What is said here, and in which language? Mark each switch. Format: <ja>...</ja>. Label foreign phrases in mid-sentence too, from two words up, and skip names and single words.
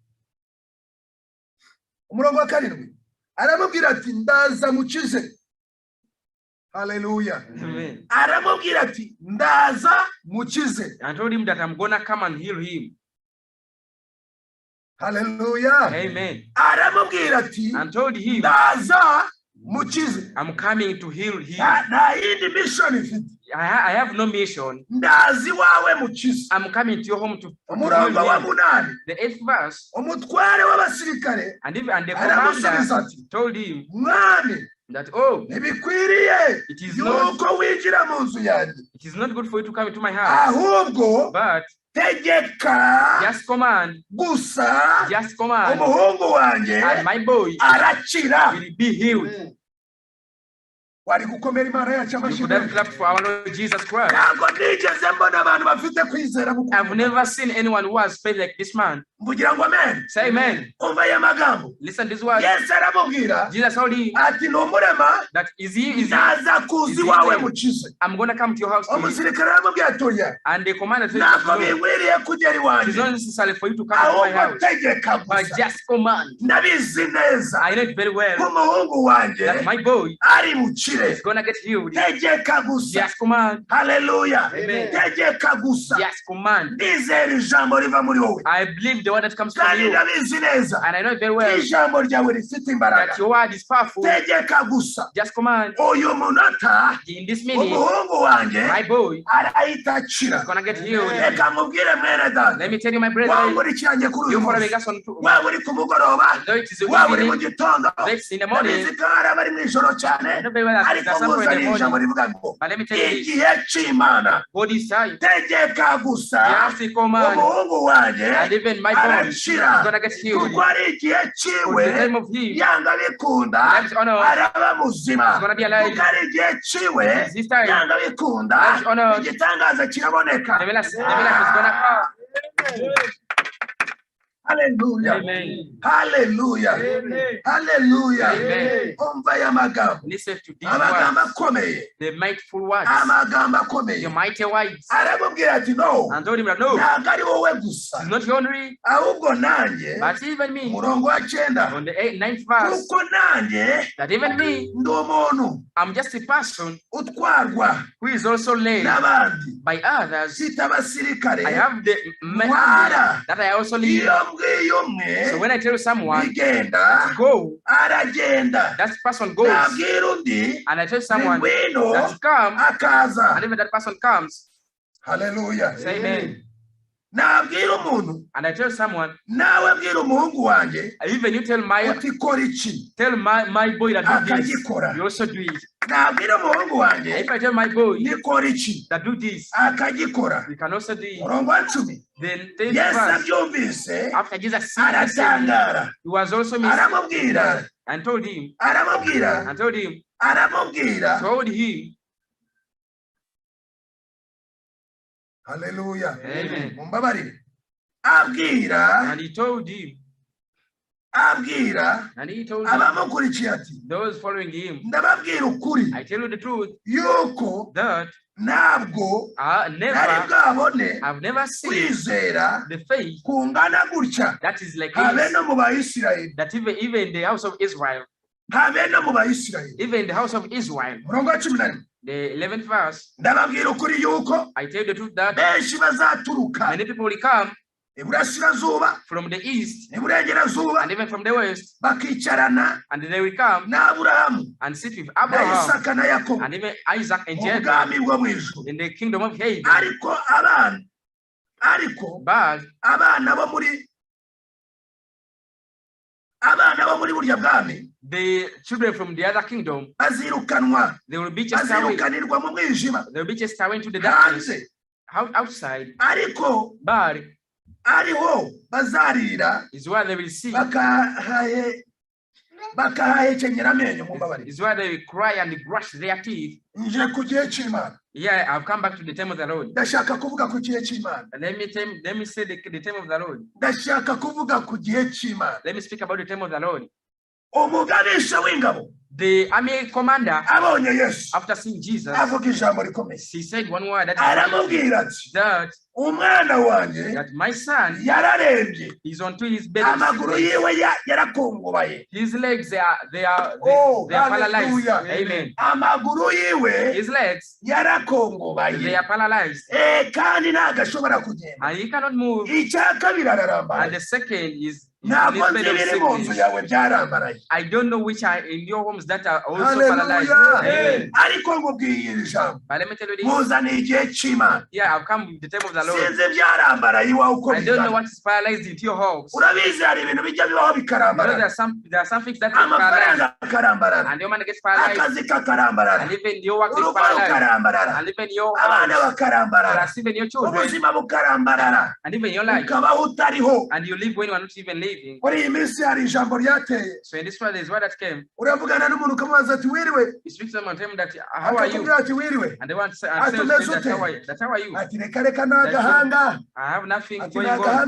<rw>Umurongo wa 7 aramubwira ati ndaza mukize. Hallelujah. Amen. Aramubwira ati ndaza mukize.</rw> <en>I told him that I'm gonna come and heal him.</en> <rw>Hallelujah. Amen. Aramubwira ati</rw> <en>and told him</en> <rw>ndaza mukize.</rw> <en>I'm coming to heal him.</en> <rw>Na yindi mission ifite.</rw> <en>I have no mission.</en> <rw>Ndazi wawe mukize.</rw> <en>I'm coming to your home to</en> <rw>Umurongo wa 8.</rw> <en>The 8th verse.</en> <rw>Umutware w'abasirikare</rw> <en>and the commander told him</en> <rw>mwami</rw> <en>that</en> <rw>ntibikwiriye yuko winjira mu nzu yanjye.</rw> <en>It is not good for you to come into my house.</en> <rw>Ahubwo</rw> <en>but</en> <rw>tegeka</rw> <en>just command</en> <rw>gusa umuhungu wanjye</rw> <en>and my boy</en> <rw>arakira</rw> <en>will be healed.</en> <rw>wari gukomera Imana yacu</rw> <en>You</en> <rw>amashyi.</rw> <en>could have clapped for our Lord Jesus Christ.</en> <rw>Ntabwo nigeze mbona abantu bafite kwizera mu</rw> <en>I've never seen anyone who has faith like this man.</en> <rw>mvugira ngo amen.</rw> <en>Say amen.</en> <rw>Umva aya magambo.</rw> <en>Listen to this word.</en> <rw>Yesu aramubwira</rw> <en>Jesus told him</en> <rw>ati n'umurema</rw> <en>that is he</en> <rw>naza kuzi wawe mukize.</rw> <en>I'm going to come to your house to you.</en> <rw>Umusirikare aramubwira atoya.</rw> <en>And the commander said,</en> <rw>ntabwo bigwiriye kugera</rw> <en>it is</en> <rw>iwanjye.</rw> <en>not necessary for you to come to my</en> <rw>ahubwo</rw> <en>house,</en> <rw>tegeka</rw> <en>but</en> <rw>gusa.</rw> <en>just command.</en> <rw>Ndabizi neza</rw> <en>I know it very well</en> <rw>ko umuhungu wanjye</rw> <en>that my boy</en> <rw>ari bukire.</rw> <en>is going to get healed.</en> <rw>Tegeka gusa.</rw> <en>Just command.</en> <rw>Haleluya. Amen. Tegeka gusa.</rw> <en>Just command.</en> <rw>Nizera ijambo riva muri wowe.</rw> <en>I believe the word that comes from</en> <rw>kandi</rw> <en>you,</en> <rw>ndabizi neza</rw> <en>and I know it very well</en> <rw>ijambo ryawe rifite imbaraga.</rw> <en>that your word is powerful.</en> <rw>Tegeka gusa.</rw> <en>Just command.</en> <rw>uyu munota</rw> <en>In this minute,</en> <rw>umuhungu wanjye</rw> <en>my boy</en> <rw>arahita akira.</rw> <en>is going to get healed.</en> <rw>Reka mubwire mwene data.</rw> <en>Let me tell you, my brother,</en> <rw>wankurikiranye kuri uyu</rw> <en>you following</en> <rw>munsi.</rw> <en>us on</en> <rw>waba uri ku mugoroba,</rw> <en>though it is the</en> <rw>waba uri mu</rw> <en>evening,</en> <rw>gitondo,</rw> <en>though it's in the morning,</en> <rw>ndabizi ko hari abari mu ijoro cyane,</rw> <en>I know very well that</en> <rw>ariko</rw> <en>there's some in</en> <rw>muzanye</rw> <en>the</en> <rw>ijambo</rw> <en>morning.</en> <rw>rivuga ngo</rw> <en>But let me tell you this,</en> <rw>igihe cy'Imana.</rw> <en>God is time.</en> <rw>Tegeka gusa</rw> <en>Just command.</en> <rw>umuhungu wanjye</rw> <en>And even my boy is</en> <rw>arashira</rw> <en>going to get healed.</en> <rw>kuko ari igihe</rw> <en>For</en> <rw>ciwe</rw> <en>the time of him,</en> <rw>yanga bikunda</rw> <en>Life honor.</en> <rw>araba muzima.</rw> <en>He's gonna be alive.</en> <rw>kuko ari igihe ciwe</rw> <en>This time,</en> <rw>yanga bikunda</rw> <en>Life honor.</en> <rw>igitangaza kiraboneka.</rw> <en>the miracle is going to come.</en> <rw>Hallelujah. Amen. Hallelujah. Amen. Hallelujah. Amen. Umva ya magambo.</rw> <en>Listen to these</en> <rw>Amagambo</rw> <en>words,</en> <rw>akomeye.</rw> <en>the mightful words,</en> <rw>Amagambo</rw> <en>the</en> <rw>akomeye.</rw> <en>mighty words,</en> <rw>Aramubwira ati no.</rw> <en>and told him that no,</en> <rw>Ntabwo ari wowe gusa.</rw> <en>it's not only,</en> <rw>Ahubwo nanjye</rw> <en>but even me.</en> <rw>umurongo wa 9.</rw> <en>On the 9th verse,</en> <rw>Kuko nanjye</rw> <en>that even me,</en> <rw>ndi umuntu</rw> <en>I'm just a person</en> <rw>utwarwa</rw> <en>who is also led</en> <rw>n'abandi.</rw> <en>by others.</en> <rw>Mfite abasirikare.</rw> <en>I have the</en> <rw>Ntwara.</rw> <en>that I also lead.</en> <rw>Iyo mbwiye umwe</rw> <en>So when I tell someone</en> <rw>bigenda</rw> <en>go,</en> <rw>aragenda.</rw> <en>that person goes.</en> <rw>Nabwira undi</rw> <en>And I tell someone</en> <rw>ngwino</rw> <en>that come,</en> <rw>akaza.</rw> <en>and even that person comes.</en> <rw>Hallelujah.</rw> <en>Say amen.</en> <rw>Nabwira umuntu</rw> <en>And I tell someone,</en> <rw>nawe bwira umuhungu wanjye</rw> <en>even you tell</en> <rw>uti kora iki.</rw> <en>my boy that do this,</en> <rw>Akagikora.</rw> <en>you also do it.</en> <rw>Nabwira umuhungu wanjye</rw> <en>If I tell my boy</en> <rw>nikora iki.</rw> <en>that do this,</en> <rw>Akagikora.</rw> <en>we can also do it.</en> <rw>Umurongo wa 10.</rw> <en>Then take</en> <rw>Yesu</rw> <en>verse,</en> <rw>abyumvise</rw> <en>after Jesus said,</en> <rw>aratangara.</rw> <en>he was also missed</en> <rw>Aramubwira.</rw> <en>and told him,</en> <rw>Aramubwira.</rw> <en>and told him,</en> <rw>Aramubwira.</rw> <en>told him,</en> <rw>Hallelujah. amen. Mumbabarire. Abwira.</rw> <en>And he told him,</en> <rw>Abwira.</rw> <en>and he told him,</en> <rw>Abamukurikiye ati</rw> <en>those following him,</en> <rw>ndababwira ukuri</rw> <en>I tell you the truth,</en> <rw>yuko</rw> <en>that</en> <rw>ntabwo nari</rw> <en>never,</en> <rw>bwabone</rw> <en>I've never seen</en> <rw>kwizera</rw> <en>the faith</en> <rw>kungana gutya</rw> <en>that is like</en> <rw>habe</rw> <en>this,</en> <rw>no mu Bayisirayeli.</rw> <en>that even the house of Israel,</en> <rw>Habe no mu Bayisirayeli.</rw> <en>even the house of Israel,</en> <rw>Umurongo wa 11.</rw> <en>the 11th verse,</en> <rw>Ndababwira ukuri yuko</rw> <en>I tell you the truth that</en> <rw>benshi bazaturuka</rw> <en>many people will come</en> <rw>iburasirazuba</rw> <en>from the east</en> <rw>iburengerazuba</rw> <en>and even from the west,</en> <rw>bakicarana</rw> <en>and they will come</en> <rw>n'Aburahamu</rw> <en>and sit with</en> <rw>na</rw> <en>Abraham</en> <rw>Isaka na Yakobo</rw> <en>and even Isaac and</en> <rw>mu</rw> <en>Jacob</en> <rw>bwami bwo mu ijuru.</rw> <en>in the kingdom of heaven.</en> <rw>Ariko</rw> <en>But</en> <rw>abana bo muri burya bwami</rw> <en>the children from the other kingdom,</en> <rw>bazirukanwa.</rw> <en>they will be chased away.</en> <rw>Bazirukanirwa mu mwijima</rw> <en>They will be chased away into the darkness</en> <rw>hanze.</rw> <en>outside.</en> <rw>Ariko</rw> <en>But</en> <rw>ariho bazarira</rw> <en>is where they will see,</en> <rw>bakahahekenyera amenyo. Mumbabarire.</rw> <en>is where they will cry and brush their teeth.</en> <rw>Nje ku gihe cy'Imana.</rw> <en>Yeah, I've come back to the time of the Lord.</en> <rw>Ndashaka kuvuga ku gihe cy'Imana.</rw> <en>And let me say the time of the Lord.</en> <rw>Ndashaka kuvuga ku gihe cy'Imana.</rw> <en>Let me speak about the time of the Lord.</en> <rw>Umugabisha w'ingabo</rw> <en>The army commander,</en> <rw>abonye Yesu</rw> <en>after seeing Jesus,</en> <rw>avuga ijambo rikomeye.</rw> <en>he said one word</en> <rw>Aramubwira ati</rw> <en>that</en> <rw>umwana wanjye</rw> <en>my son</en> <rw>yararembye,</rw> <en>is onto his bed.</en> <rw>amaguru yiwe yarakongobaye.</rw> <en>His legs they are paralyzed.</en> <rw>Hallelujah. Amen. Amaguru yiwe</rw> <en>His legs they</en> <rw>yarakongobaye,</rw> <en>are paralyzed</en> <rw>kandi ntagashobora kugenda.</rw> <en>and he cannot move.</en> <rw>Icya kabiri ararambaye.</rw> <en>And the second is</en> <rw>Ntabwo nzi ibiri mu nzu yawe byarambaraye.</rw> <en>I don't know which are in your homes that are also</en> <rw>Hallelujah.</rw> <en>paralyzed.</en> <rw>Amen. Ariko ngubwiye iri jambo</rw> <en>But let me tell you this.</en> <rw>muzaniye igihe cy'Imana.</rw> <en>Yeah, I've come with the time of the Lord.</en> <rw>Sinzi byarambaraye iwawe uko</rw> <en>I don't know</en> <rw>bingana.</rw> <en>what is paralyzed into your homes.</en> <rw>Urabizi hari ibintu bijya bibaho</rw> <en>You know, there</en> <rw>bikarambarara.</rw> <en>are some things that are paralyzed,</en> <rw>Amafaranga akarambarara,</rw> <en>and your money gets paralyzed,</en> <rw>akazi kakarambarara,</rw> <en>and even your work is</en> <rw>urugo</rw> <en>paralyzed,</en> <rw>rukarambarara,</rw> <en>and even your</en> <rw>abana</rw> <en>house,</en> <rw>bakarambarara,</rw> <en>plus even your children,</en> <rw>ubuzima bukarambarara,</rw> <en>and even your life,</en> <rw>ukabaho utariho.</rw> <en>and you live when you are not even living. living. So in this world, there's word that came. You speak to someone, tell them that, how are you? And they want to say, that's how are you? I have nothing going on.</en>